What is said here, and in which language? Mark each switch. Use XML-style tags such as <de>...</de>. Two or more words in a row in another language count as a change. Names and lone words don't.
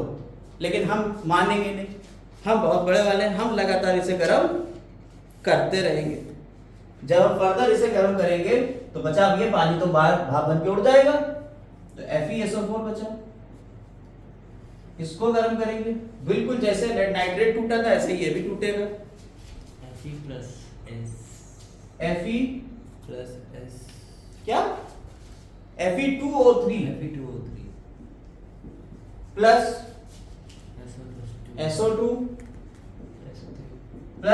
<hi>लेकिन हम मानेंगे नहीं, हम बहुत बड़े वाले हैं, हम लगातार इसे गर्म करते रहेंगे। जब हम फर्दर इसे गर्म करेंगे तो बचा ये पानी तो बाहर भाप बन के उड़ जाएगा, तो FeSO4 बचा। इसको गर्म करेंगे, बिल्कुल जैसे</hi> <en>lead nitrate</en> <hi>टूटा था ऐसे ही ये भी टूटेगा।</hi> <en>Fe plus S, Fe plus S,</en> <hi>क्या? Fe2O3</hi> <en>Fe2O3 प्लस SO2 SO2 SO3</en>